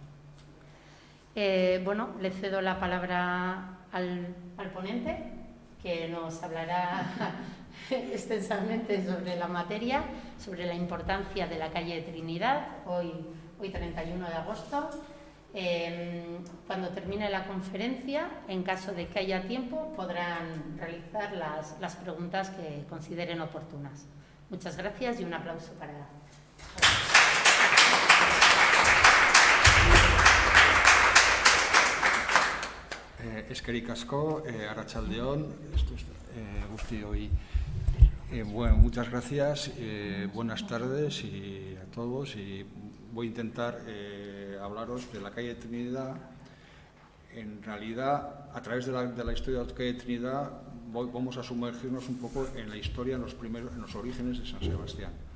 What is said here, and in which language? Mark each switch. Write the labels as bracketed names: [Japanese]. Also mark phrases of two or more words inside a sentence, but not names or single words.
[Spanish] Le cedo la palabra al ponente, que nos hablará extensamente sobre la materia, sobre la importancia de la calle Trinidad, hoy 31 de agosto. Cuando termine la conferencia, en caso de que haya tiempo, podrán realizar las preguntas que consideren oportunas. Muchas gracias y un aplauso para... [Basque] Eskerrik asko, arratsaldeon, guztioi. [Spanish] Bueno, muchas gracias, buenas tardes a todos, y voy a intentar hablaros de la calle Trinidad. En realidad, a través de la historia de la calle Trinidad, vamos a sumergirnos un poco en la historia, en los orígenes de San Sebastián.